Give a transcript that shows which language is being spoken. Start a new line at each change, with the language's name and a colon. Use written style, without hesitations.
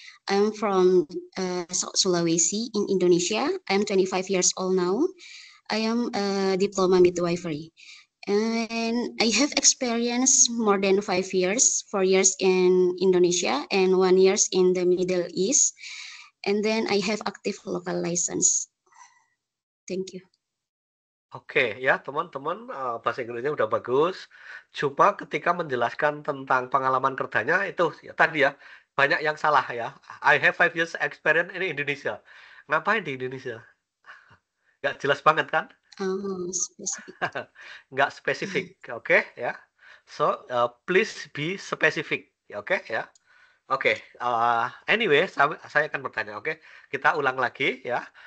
English: I'm from Sulawesi in Indonesia. I'm 25 years old now. I am a diploma midwifery. And I have experience more than 5 years, 4 years in Indonesia and 1 year in the Middle East. And then I have active local license. Thank you.
Indonesian: Oke, ya teman-teman, bahasa Inggrisnya udah bagus. Cuma ketika menjelaskan tentang pengalaman kerjanya itu ya, tadi ya banyak yang salah ya.
English: I have 5 years experience in Indonesia.
Indonesian: Ngapain di Indonesia? Nggak jelas banget kan? Spesifik. Nggak spesifik, oke ya.
English: So please be specific,
Indonesian: oke ya. Oke, anyway, saya akan bertanya, oke. Kita ulang lagi ya.